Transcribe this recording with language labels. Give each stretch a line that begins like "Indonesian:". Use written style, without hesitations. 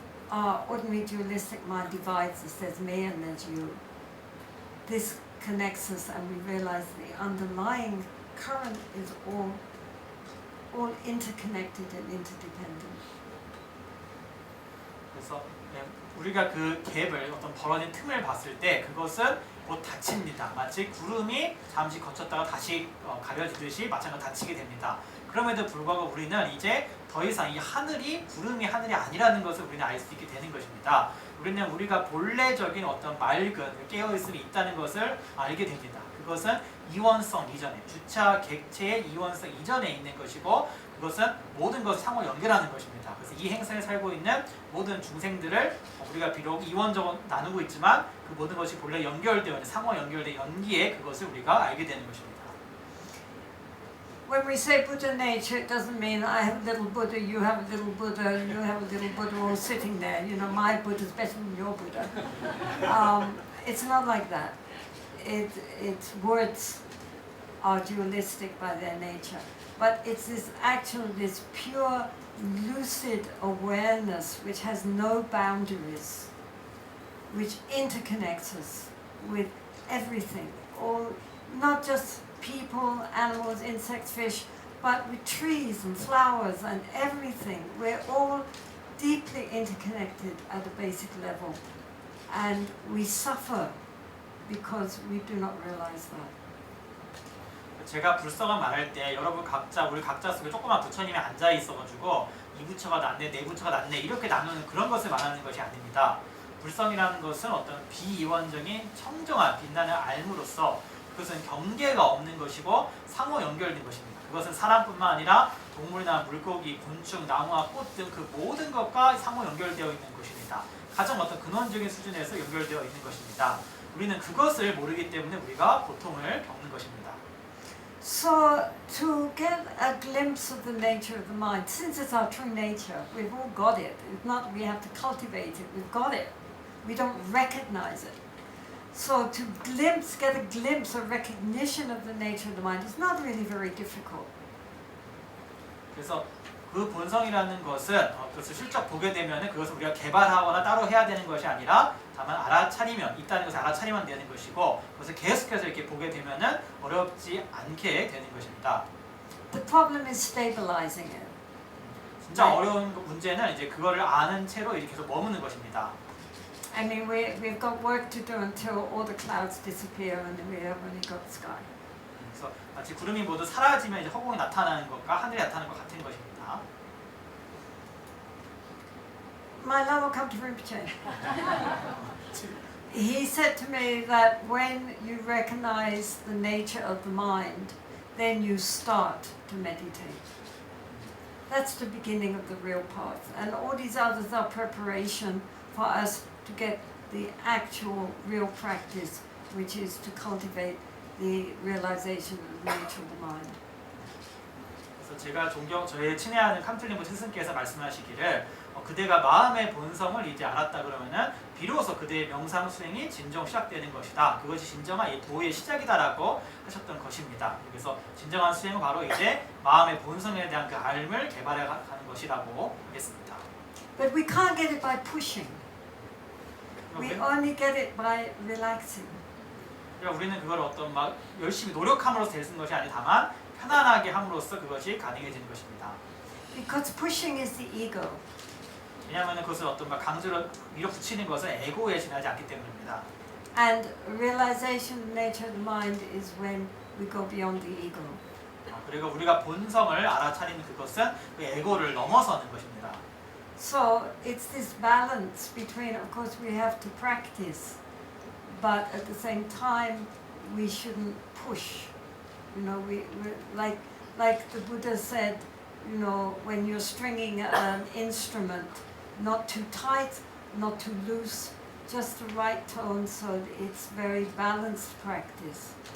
English: Our ordinary dualistic mind divides us, there's me and there's you. This connects us and we realize the underlying current is all interconnected and interdependent.
Korean: 그래서 우리가 그 갭을 어떤 벌어진 틈을 봤을 때 그것은 곧 닫힙니다. 마치 구름이 잠시 거쳤다가 다시 가려지듯이 마찬가지로 닫히게 됩니다. 그럼에도 불구하고 우리는 이제 더 이상 이 하늘이 구름이 하늘이 아니라는 것을 우리는 알 수 있게 되는 것입니다. 우리는 우리가 본래적인 어떤 맑은 깨어있음이 있다는 것을 알게 됩니다. 그것은 이원성 이전에, 주차 객체의 이원성 이전에 있는 것이고 그것은 모든 것을 상호 연결하는 것입니다. 그래서 이 행성에 살고 있는 모든 중생들을 우리가 비록 이원적으로 나누고 있지만 그 모든 것이 본래 연결되어 있는 상호 연결된 연기에 그것을 우리가 알게 되는 것입니다.
English: When we say Buddha nature, it doesn't mean I have a little Buddha, you have a little Buddha, and you have a little Buddha all sitting there. You know, my Buddha's better than your Buddha. It's not like that. Its words are dualistic by their nature. But it's this pure, lucid awareness which has no boundaries, which interconnects us with everything, all, not just people, animals, insects, fish, but with trees and flowers and everything. We're all deeply interconnected at a basic level, and we suffer because we do not realize that.
Korean: 제가 불성을 말할 때 여러분 각자 우리 각자 속에 조그만 부처님이 앉아 있어가지고 이 부처가 낫네 내 부처가 낫네 이렇게 나누는 그런 것을 말하는 것이 아닙니다. 불성이라는 것은 어떤 비이원적인 청정한 빛나는 알므로써 그것은 경계가 없는 것이고 상호 연결된 것입니다. 그것은 사람뿐만 아니라 동물이나 물고기, 곤충, 나무와 꽃 등 그 모든 것과 상호 연결되어 있는 것입니다. 가장 어떤 근원적인 수준에서 연결되어 있는 것입니다. 우리는 그것을 모르기 때문에 우리가 고통을 겪는 것입니다.
English: So to get a glimpse of the nature of the mind, since it's our true nature, we've all got it. It's not we have to cultivate it, we've got it. We don't recognize it. So to get a glimpse or recognition of the nature of the mind is not really very difficult.
Korean: 그래서 그 본성이라는 것은 그것을 실적 보게 되면 그것을 우리가 개발하거나 따로 해야 되는 것이 아니라 다만 알아차리면 있다는 것을 알아차리면 되는 것이고 그것을 계속해서 이렇게 보게 되면 어렵지 않게 되는 것입니다.
English: The problem is stabilizing it.
Korean: 진짜 어려운 문제는 이제 그거를 아는 채로 이렇게 계속 머무는 것입니다.
English: I mean, we've got work to do until all the clouds disappear and we have only got the sky.
Korean: 그래서 마치 구름이 모두 사라지면 이제 허공이 나타나는 것과 하늘이 나타나는 것 같은 것입니다.
English: my Lama Kamta Rinpoche. He said to me that when you recognize the nature of the mind, then you start to meditate. That's the beginning of the real path. And all these others are preparation for us to get the actual real practice, which is to cultivate the realization of the nature of the mind.
Korean: 그래서 제가 저의 친애하는 캄틀림보 스승께서 말씀하시기를 그대가 마음의 본성을 이제 알았다 그러면은 비로소 그대의 명상 수행이 진정 시작되는 것이다. 그것이 진정한 이 도의 시작이다라고 하셨던 것입니다. 그래서 진정한 수행은 바로 이제 마음의 본성에 대한 그 알을 개발해 가는 것이라고 하겠습니다.
English: But we can't get it by pushing. We only get it by relaxing.
Korean: 그러니까 우리는 그걸 어떤 막 열심히 노력함으로써 될 수 있는 것이 아니 다만 편안하게 함으로써 그것이 가능해지는 것입니다.
English: Because pushing is the ego.
Korean: 왜냐하면 그것을 어떤 막 강제로 밀어붙이는 것은 에고에 지나지 않기 때문입니다.
English: And realization of nature of the mind is when we go beyond the ego.
Korean: 그리고 우리가 본성을 알아차리는 그것은 그 에고를 넘어서는 것입니다.
English: So it's this balance between, of course, we have to practice, but at the same time, we shouldn't push. You know, we like the Buddha said, you know, when you're stringing an instrument, not too tight, not too loose, just the right tone, so it's very balanced practice.